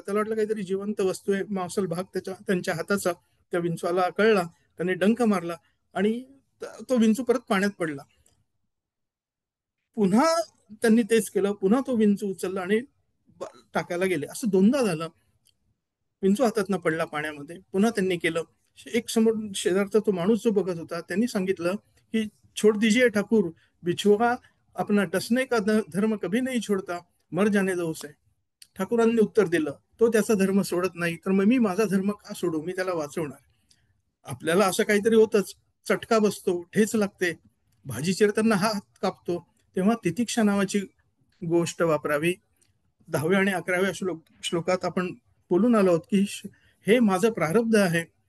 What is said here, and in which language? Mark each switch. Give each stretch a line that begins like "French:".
Marathi: त्याला वाटलं काहीतरी जिवंत वस्तू आहे, मांसल भाग त्यांच्या हाताचा त्या विंचूला कळला. त्यांनी डंख मारला आणि तो विंचू परत पाण्यात पडला. पुन्हा त्यांनी तेच केलं, पुन्हा तो विंचू उचलला आणि टाकायला गेले. असं 2दा झालं. विंचू हातातनं पडला पाण्यामध्ये. पुन्हा त्यांनी केलं. एक समोर शेजारचा तो माणूस जो बघत होता त्यांनी सांगितलं की
Hindi: छोड़ दीजिए ठाकुर, बिछुआ अपना डसने का धर्म कभी नहीं छोड़ता, मर जाने दो उसे.
Marathi: ठाकूरांनी उत्तर दिलं, तो त्याचा धर्म सोडत नाही तर मग मी माझा धर्म का सोडू, मी त्याला वाचवणार. आपल्याला असं काहीतरी होतच, चटका बसतो, ठेच लागते, भाजी चिरताना हात कापतो, तेव्हा तितिक्षा नावाची गोष्ट वापरावी. 10व्या आणि 11व्या श्लोकात आपण बोलून आलो आहोत की हे माझं प्रारब्ध आहे.